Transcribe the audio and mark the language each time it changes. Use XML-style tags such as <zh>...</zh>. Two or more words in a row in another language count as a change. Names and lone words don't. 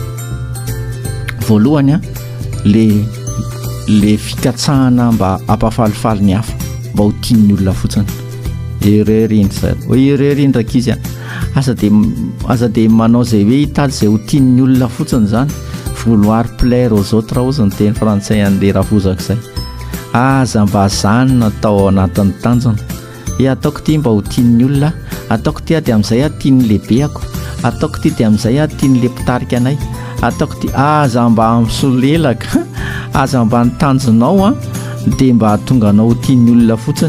<mg>Voalohany le fikatsahana mba hampafalifaly ny hafa, mba ho tian'ny olona fotsiny. Erreur iny zay. Hoe erreur iny ndraiky izy aza de manao zay hoe hitady zay ho tian'ny olona fotsiny zany,</mg> <fr>vouloir plaire aux autres</fr> <mg>ao zany teny frantsay an'le ravozaka izay. Aza mba zany natao anatin'ny tanjona, ataoko ty mba ho tian'ny olona, ataoko ty de amin'izay tian'ny lehibeako, ataoko ty de amin'izay tian'ny le mpitarika anay, ataoko ty. Aza mba misolelaka, aza mba nitanjonao de mba tonga anao ho tian'ny olona fotsiny.</mg>